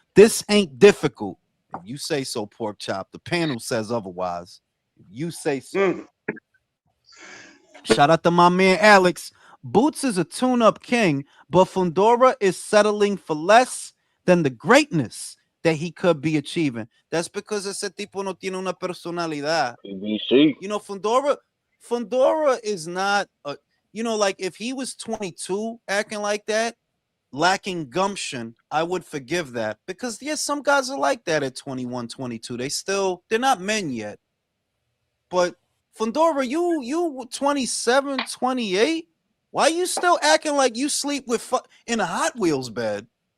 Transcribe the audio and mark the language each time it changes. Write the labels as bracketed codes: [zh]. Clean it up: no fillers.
[en] This ain't difficult. If you say so, Pork Chop. The panel says otherwise. If you say so. Shout out to my man Alex. Boots is a tune-up king, but Fundora is settling for less than the greatness that he could be achieving. That's because [es] ese tipo no tiene una personalidad. [en] BBC. You know, Fundora is not a, you know, like if he was 22 acting like that, lacking gumption, I would forgive that. Because yes, some guys are like that at 21, 22. They're not men yet. But Fundora, you 27, 28, why you still acting like you sleep with in a Hot Wheels bed?